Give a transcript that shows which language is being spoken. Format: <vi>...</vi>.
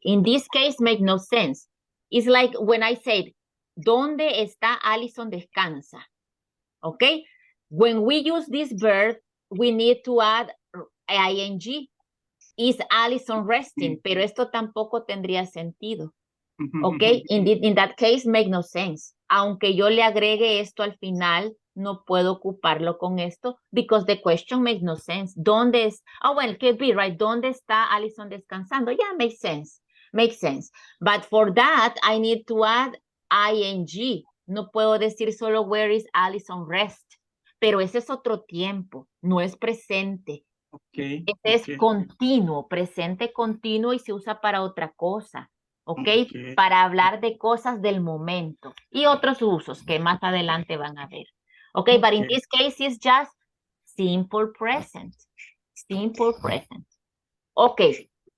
<en>In this case, make no sense. It's like when I said,</en> <es>¿dónde está Alison descansa?</es> <en>Okay. When we use this verb, we need to add ing. Is Alison resting?</en> <es>Pero esto tampoco tendría sentido.</es> <en>Okay, in that case, make no sense.</en> <es>Aunque yo le agregue esto al final, no puedo ocuparlo con esto</es> <en>because the question makes no sense.</en> <es>¿Dónde es?</es> <en>Oh, well, it could be, right?</en> <es>¿Dónde está Alison descansando?</es> <en>Yeah, makes sense. Makes sense. But for that, I need to add ing.</en> <es>No puedo decir solo</es> <en>where is Alison rest.</en> <es>Pero ese es otro tiempo, no es presente. Okay. Este es continuo, presente continuo y se usa para otra cosa. Okay, para hablar de cosas del momento y otros usos que más adelante van a ver.</es> <en>Okay, but in this case it's just simple present. Simple present. Okay.</en>